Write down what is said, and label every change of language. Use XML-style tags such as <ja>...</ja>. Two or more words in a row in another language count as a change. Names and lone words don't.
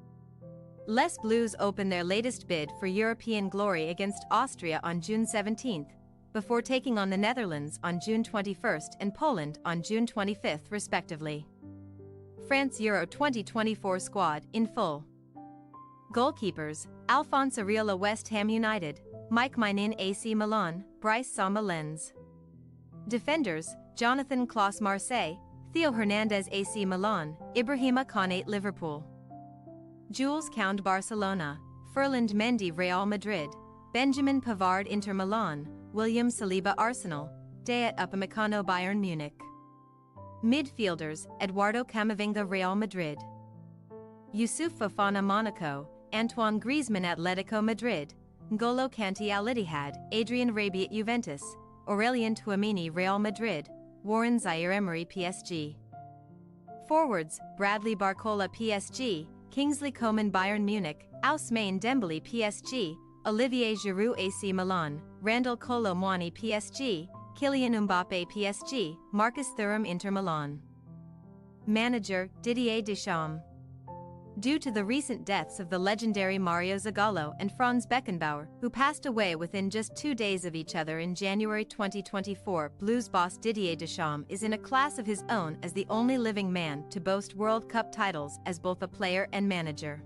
<en>Les Bleus open their latest bid for European glory against Austria on June 17, before taking on the Netherlands on June 21 and Poland on June 25 respectively. France Euro 2024 squad in full. Goalkeepers: Alphonse Areola West Ham United, Mike Maignan AC Milan, Brice Samba Lens. Defenders: Jonathan Klaus Marseille, Theo Hernandez AC Milan, Ibrahima Konate Liverpool. Jules Kounde Barcelona, Ferland Mendy Real Madrid, Benjamin Pavard Inter Milan, William Saliba Arsenal, Dayot Upamecano Bayern Munich. Midfielders: Eduardo Camavinga Real Madrid, Youssouf Fofana Monaco, Antoine Griezmann Atletico Madrid, N'Golo Kanté Al Ittihad, Adrien Rabiot Juventus, Aurélien Tchouameni Real Madrid, Warren Zaire-Emery PSG. Forwards: Bradley Barcola PSG, Kingsley Coman Bayern Munich, Ousmane Dembele PSG, Olivier Giroud AC Milan, Randall Kolo Muani PSG, Kylian Mbappé PSG, Marcus Thuram Inter Milan. Manager: Didier Deschamps. Due to the recent deaths of the legendary Mario Zagallo and Franz Beckenbauer, who passed away within just 2 days of each other in January 2024, Blues boss Didier Deschamps is in a class of his own as the only living man to boast World Cup titles as both a player and manager.</en>